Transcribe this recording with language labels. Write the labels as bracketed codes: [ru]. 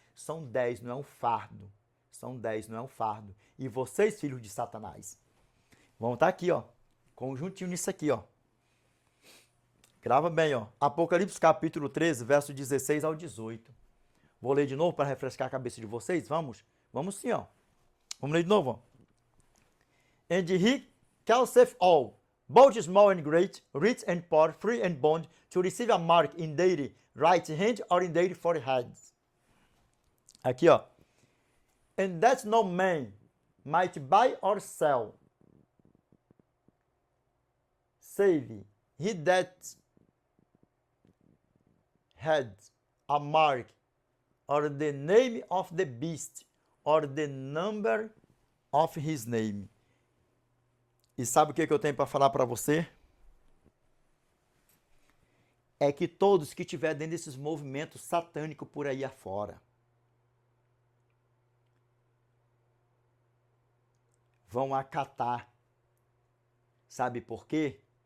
[pt] São 10, não é um fardo. São 10, não é um fardo. E vocês, filhos de Satanás, vão estar aqui, ó, conjuntinho nisso aqui, ó. Grava bem, ó. Apocalipse capítulo 13, verso 16 ao 18. Vou ler de novo para refrescar a cabeça de vocês. Vamos? Vamos sim, ó. Vamos ler de novo, ó. [en] And he causeth all, both small and great, rich and poor, free and bond, to receive a mark in their right hand or in their foreheads. [pt] Aqui, ó. [en] And that no man might buy or sell, save he that had a mark, or the name of the beast, or the number of his name. [pt] E sabe o que eu tenho para falar para você? É que todos que estiver dentro desses movimentos satânicos por aí afora, vão acatar. Sabe por quê?